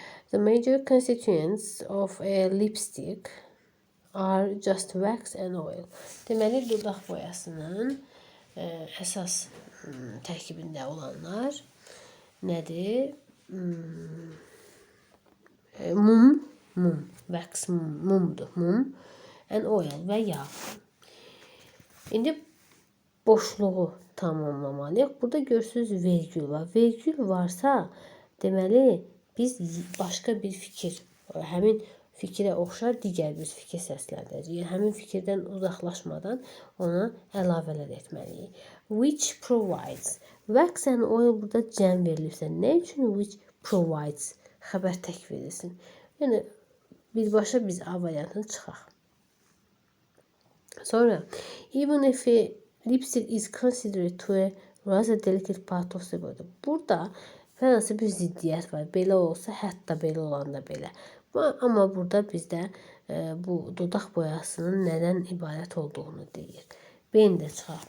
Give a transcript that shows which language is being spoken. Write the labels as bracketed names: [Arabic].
[English] The major constituents of a lipstick are just wax and oil. [Azerbaijani] Deməli, dodaq boyasının əsas tərkibində olanlar nədir? Mum, wax mumdur, mum, and oil və yağ. İndi boşluğu tamamlamalıyıq. Burada görürsünüz vergül var. Vergül varsa, deməli biz başqa bir fikir, həmin fikrə oxşar digər bir fikir səsləndirəcəyik. Yəni həmin fikirdən uzaqlaşmadan ona əlavələr etməliyik. [English] Which provides. [Azerbaijani] Wax and oil burada cəm verilirsə, nə üçün [English] which provides [Azerbaijani] xəbər tək verilsin? Yəni birbaşa biz A variantını çıxaq. [English] Sonra, even if a lipstick is considered to a rather delicate part of the body. [Azerbaijani] Burada fənası bir ziddiyyət var. Belə olsa, hətta belə olanda belə. Amma burada bizdə bu dodaq boyasının nədən ibarət olduğunu deyir. B-ni də çıxaq.